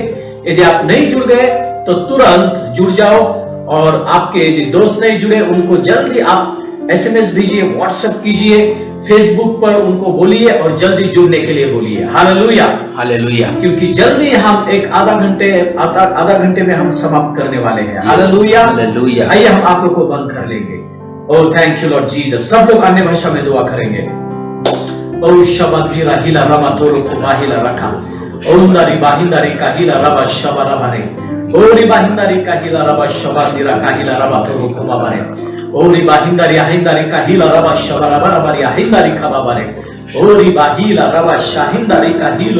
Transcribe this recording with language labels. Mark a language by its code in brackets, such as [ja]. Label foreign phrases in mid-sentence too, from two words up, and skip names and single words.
[hi] यदि आप नहीं जुड़ गए तो तुरंत जुड़ जाओ, और आपके यदि दोस्त नहीं जुड़े उनको जल्दी आप SMS भेजिए, व्हाट्सएप कीजिए, फेसबुक पर उनको बोलिए और जल्दी जुड़ने के लिए बोलिए। हालेलुया, हालेलुया, क्योंकि जल्दी हम एक आधा घंटे में हम समाप्त करने वाले हैं। हालेलुया, हालेलुया। आइए हम आंखों को बंद कर लेंगे। [en] Oh thank you Lord Jesus. [hi] सब लोग अन्य भाषा में दुआ करेंगे। ओह शबा हिला रमा तोरो को बाहिला रखा, ओह नरी बाहिंदा रे काहिला रबा शबा रबा रे, ओह री बाहिंदा रे काहिला रबा शबा दिरा काहिला रबा तोरो को बाबा रे, ओरी बाहिंदारी आहिंदारी काहिला रबा शबा रबा रबा री आहिंदारी खबाबा रे, ओरी बाहिला रबा शाहिंदारी काहिलो